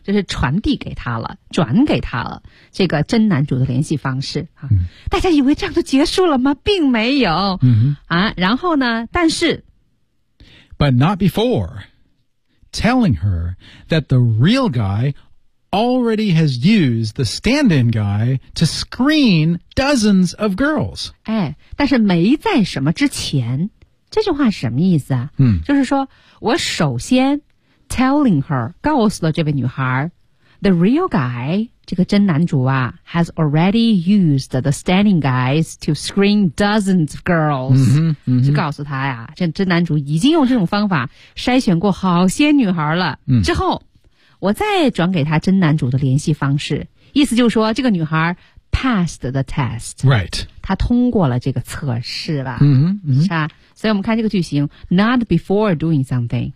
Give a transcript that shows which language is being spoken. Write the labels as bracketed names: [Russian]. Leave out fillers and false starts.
[Chinese] 就是传递给他了转给他了这个真男主的联系方式、大家以为这样就结束了吗并没有、然后呢但是 [English] But not before telling her that the real guy already has used the stand-in guy to screen dozens of girls、 [Chinese] 哎、但是没在什么之前这句话是什么意思啊、就是说我首先 [English] telling her [Chinese] 告诉了这位女孩 [English] The real guy, [Chinese] 这个真男主啊 [English] has already used the standing guys to screen dozens of girls. [Chinese] 就告诉他呀，这真男主已经用这种方法筛选过好些女孩了。之后我再转给他真男主的联系方式，意思就是说这个女孩 [English] passed the test. Right. [Chinese] 他通过了这个测试了。是吧，所以我们看这个句型 [English] not before doing something.